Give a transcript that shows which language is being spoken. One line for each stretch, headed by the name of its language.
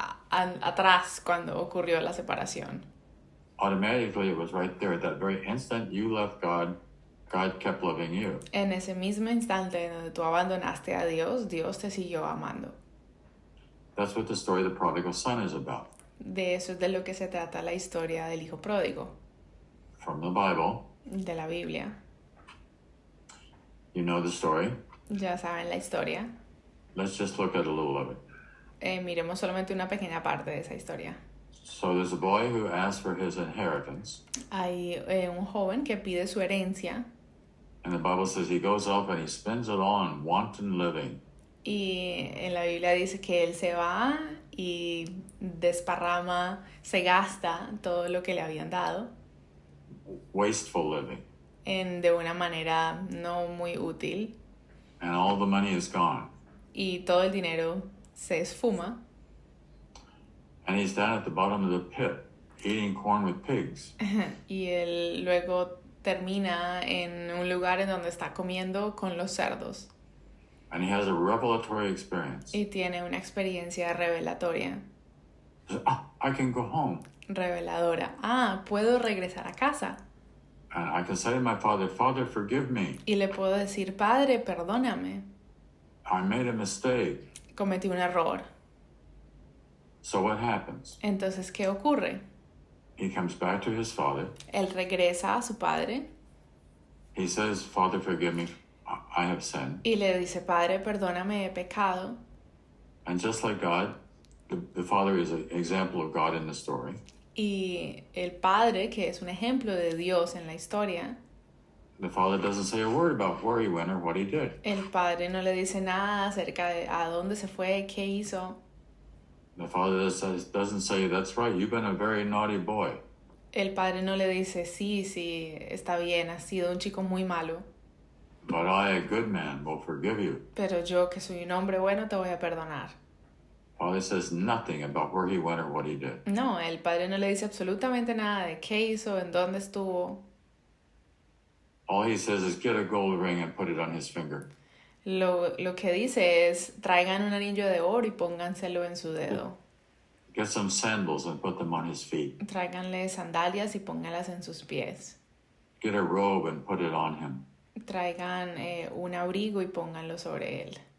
Spanish: Atrás, cuando ocurrió la separación.
English: Automatically, it was right there at that very instant you left God. God kept loving you.
Spanish: En ese mismo instante en donde tú abandonaste a Dios, Dios te siguió amando.
English: That's what the story of the prodigal son is about.
Spanish: De eso es de lo que se trata la historia del hijo pródigo.
English: From the Bible.
Spanish: De la Biblia.
English: You know the story.
Spanish: Ya saben la historia.
English: Let's just look at a little of it.
Spanish: miremos solamente una pequeña parte de esa historia.
English: So there's a boy who asks for his inheritance.
Spanish: Hay un joven que pide su herencia
English: And the Bible says he goes off and he spends it all on wanton living.
Spanish: y en la Biblia dice que él se va y desparrama, se gasta todo lo que le habían dado
English: Wasteful living.
Spanish: de una manera no muy útil
English: And all the money is gone.
Spanish: y todo el dinero se esfuma.
English: And he's down at the bottom of the pit, eating corn with pigs.
Spanish: Y él luego termina en un lugar en donde está comiendo con los cerdos
English: And he has a revelatory experience.
Spanish: y tiene una experiencia revelatoria,
English: He says, I can go home.
Spanish: reveladora. Puedo regresar a casa
English: And I can say to my father, Father, forgive me.
Spanish: y le puedo decir, Padre, perdóname,
English: I made a mistake.
Spanish: cometí un error.
English: So what happens?
Spanish: Entonces, ¿qué ocurre?
English: He comes back to his father.
Spanish: Él regresa a su padre
English: He says, Father, forgive me. I have sinned.
Spanish: y le dice, Padre, perdóname, he pecado.
English: And just like God, the father is an example of God in the story.
Spanish: Y el padre, que es un ejemplo de Dios en la historia,
English: The father doesn't say a word about where he went or what he did.
Spanish: el padre no le dice nada acerca de a dónde se fue, qué hizo.
English: The father doesn't say, that's right, you've been a very naughty boy.
Spanish: El padre no le dice, sí, está bien, has sido un chico muy malo,
English: But I, a good man, will forgive you.
Spanish: pero yo, que soy un hombre bueno, te voy a perdonar.
English: Father says nothing about where he went or what he did.
Spanish: No, el padre no le dice absolutamente nada de qué hizo, en dónde estuvo.
English: All he says is get a gold ring and put it on his finger.
Spanish: Lo que dice es, traigan un anillo de oro y pónganselo en su dedo.
English: Get some sandals and put them on his feet.
Spanish: Tráiganle sandalias y póngalas en sus pies.
English: Get a robe and put it on him.
Spanish: Traigan un abrigo y pónganlo sobre él.